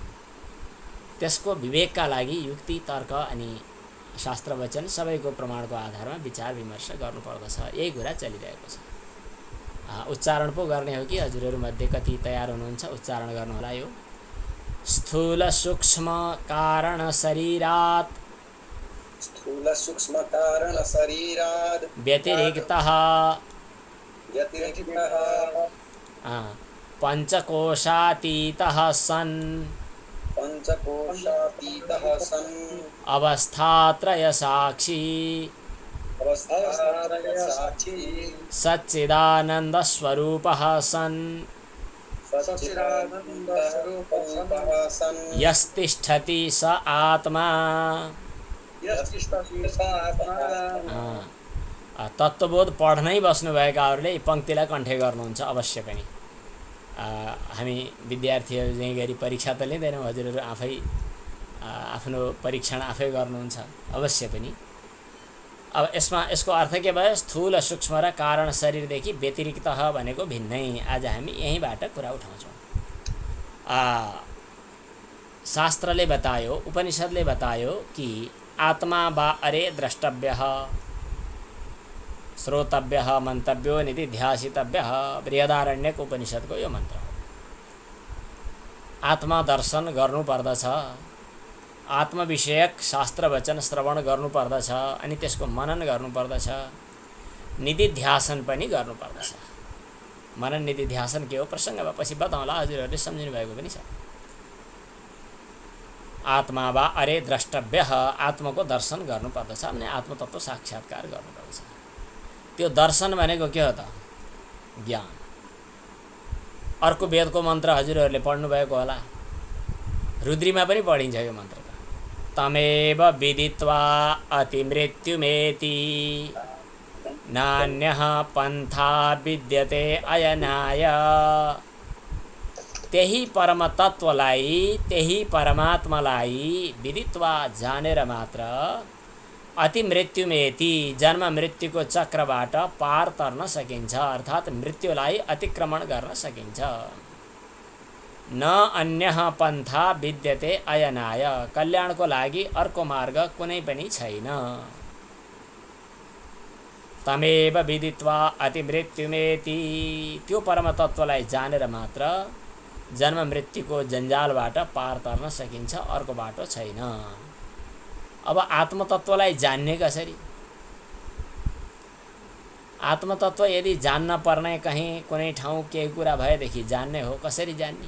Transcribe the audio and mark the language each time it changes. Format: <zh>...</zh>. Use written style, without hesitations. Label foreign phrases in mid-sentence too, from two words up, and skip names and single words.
<ne>त्यसको विवेकका लागि युक्ति, तर्क अनि शास्त्र वचन सबैको प्रमाणको आधारमा विचार विमर्श गर्नुपर्दछ। यही कुरा चलिरहेको छ। उच्चारण पो गर्ने हो कि हजुरहरूमध्ये कति तयार हुनुहुन्छ? उच्चारण गर्नु होला।</ne> <sa>यो स्थूल सूक्ष्म कारण शरीरात्, स्थूल सूक्ष्म कारण शरीरात् व्यतिरिक्तः पंचकोशातीतः सन्, पंचकोशातीतः सन् अवस्थात्रय साक्षी सच्चिदानंद स्वरूपः सन्, यस्तिष्ठति स आत्मा।</sa> <ne>तत्त्वबोध पढ्नै बस्नुभएकाहरूले यी पङ्क्तिलाई कण्ठे गर्नुहुन्छ अवश्य पनि। हामी विद्यार्थीहरू चाहिँ गरी परीक्षा त लिँदैनौँ, हजुरहरू आफै आफ्नो परीक्षण आफै गर्नुहुन्छ अवश्य पनि। अब यसको अर्थ के भयो? स्थूल सूक्ष्म र कारण शरीरदेखि व्यतिरिक्त भनेको भिन्नै। आज हामी यहीँबाट कुरा उठाउँछौँ। शास्त्रले बतायो, उपनिषदले बतायो कि</ne> <sa>आत्मा वा अरे द्रष्टव्यः, श्रोतव्यः, मन्तव्यो निधिध्यासितव्यः।</sa> <ne>बृहदारण्यक उपनिषदको यो मन्त्र हो। आत्मा दर्शन गर्नुपर्दछ, आत्मविषयक शास्त्र वचन श्रवण गर्नुपर्दछ, अनि त्यसको मनन गर्नुपर्दछ, निधिध्यासन पनि गर्नुपर्दछ। मनन निधिध्यासन के हो प्रसङ्गमा पछि बताउँला, हजुरहरूले सम्झिनु भएको पनि छ।</ne> <sa>आत्मा वा अरे द्रष्टव्यः,</sa> <ne>आत्माको दर्शन गर्नुपर्दछ, अनि आत्मतत्त्व साक्षात्कार गर्नुपर्दछ। त्यो दर्शन भनेको के हो त? ज्ञान। अर्को वेदको मन्त्र हजुरहरूले पढ्नुभएको होला, रुद्रीमा पनि पढिन्छ यो मन्त्र।</ne> <sa>तमेव विदित्वा अतिमृत्युमेति नान्यः पन्था विद्यते अयनाय।</sa> <ne>त्यही परम तत्त्वलाई, त्यही परमात्मालाई विदित्वा जानेर मात्र</ne> <sa>अति मृत्युमेति,</sa> <ne>जन्म मृत्युको चक्रबाट पार तर्न सकिन्छ, अर्थात् मृत्युलाई अतिक्रमण गर्न सकिन्छ।</ne> <sa>न अन्यः पन्था विद्यते अयनाय,</sa> <ne>कल्याणको लागि अर्को मार्ग कुनै पनि छैन।</ne> <sa>तमेव विदित्वा अति मृत्युमेति,</sa> <ne>त्यो परम तत्त्वलाई जानेर मात्र जन्म मृत्युको जन्जालबाट पार तर्न सकिन्छ, अर्को बाटो छैन। अब आत्मतत्त्वलाई जान्ने कसरी? आत्मतत्त्व यदि जान्न पर्ने कहीँ कुनै ठाउँ केही कुरा भएदेखि जान्ने हो, कसरी जान्ने?</ne>